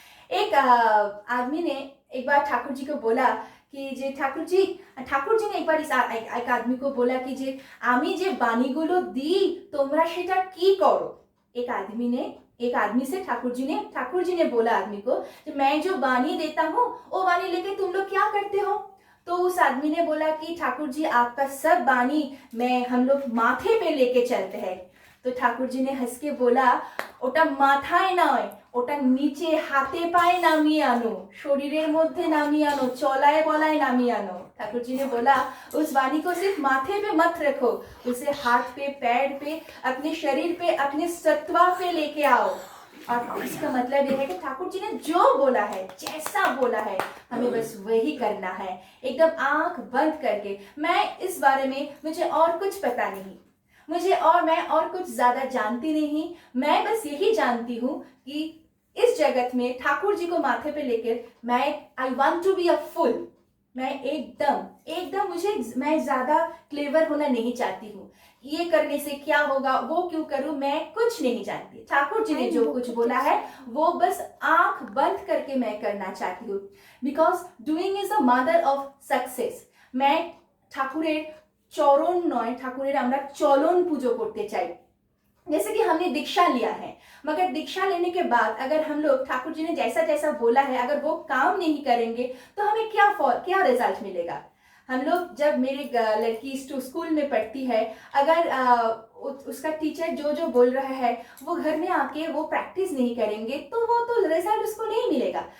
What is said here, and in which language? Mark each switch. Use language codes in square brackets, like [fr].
[hi] एक आदमी ने एक बार ठाकुर जी को बोला कि जे ठाकुर जी ने एक बार एक आदमी को बोला कि जे [bn] आमी जे बाणीगुलो दी तोमरा सेटा की करो। [hi] एक आदमी से ठाकुर जी ने बोला आदमी को, मैं जो बानी देता हूँ वो बानी लेके तुम लोग क्या करते हो। तो उस आदमी ने बोला कि ठाकुर जी आपका सब बानी हम लोग माथे पे लेके चलते हैं। तो ठाकुर जी ने हंस के बोला, [bn] ওটা মাথায় নয়, ওটা নিচে হাতে পায়ে নামিয়ে আনো, শরীরের মধ্যে নামিয়ে আনো, চলায় বলায় নামিয়ে আনো। [hi] ठाकुर जी ने बोला, उस वाणी को सिर्फ माथे पे मत रखो, उसे हाथ पे, पैर पे, अपने शरीर पे, अपने सत्वा पे लेके आओ। और इसका मतलब यह है कि ठाकुर जी ने जो बोला है, जैसा बोला है, हमें बस वही करना है, एकदम आंख बंद करके। मैं इस बारे में, मुझे और कुछ पता नहीं, मैं और कुछ ज्यादा जानती नहीं। मैं बस यही जानती हूँ कि इस जगत में ठाकुर जी को माथे पे लेकर [en] I want to be a fool. [hi] मैं एकदम मैं ज्यादा क्लेवर होना नहीं चाहती हूँ। ये करने से क्या होगा, वो क्यों करूं, मैं कुछ नहीं जानती। ठाकुर जी ने जो कुछ बोला है वो बस आंख बंद करके मैं करना चाहती हूँ। [en] Because doing is the mother of success. [hi] मैं ठाकुरेर [bn] চরণ নয়, ঠাকুরের আমরা চলন পুজো করতে চাই। [hi] जैसे कि हमने दीक्षा लिया है, मगर दीक्षा लेने के बाद अगर हम लोग ठाकुर जी ने जैसा जैसा बोला है अगर वो काम नहीं करेंगे तो हमें क्या रिजल्ट मिलेगा। हम लोग जब मेरी लड़की स्कूल में पढ़ती है, अगर उसका टीचर जो जो बोल रहा है वो घर में आके वो प्रैक्टिस नहीं करेंगे तो वो तो रिजल्ट उसको नहीं मिलेगा।